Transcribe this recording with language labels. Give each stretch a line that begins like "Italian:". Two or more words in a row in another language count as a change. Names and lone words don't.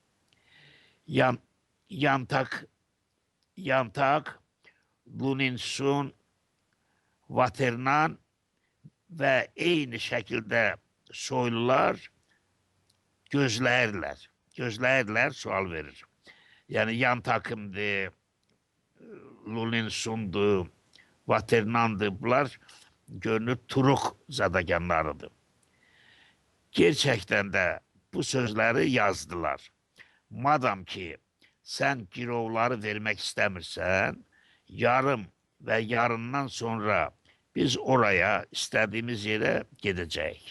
Azerbaijani: Yantak, Luninsun, Vaternan və eyni şəkildə soylular gözləyirlər, sual verir. Yəni Yantakımdır, Lulinsundu, Vaternandı. Bunlar görünür Turuq zadaganlarıdır.
Turkish: Gerçekten de bu sözleri yazdılar. Madam ki sen girovları vermek istemirsen, yarım ve yarından sonra biz oraya istediğimiz yere gideceğiz.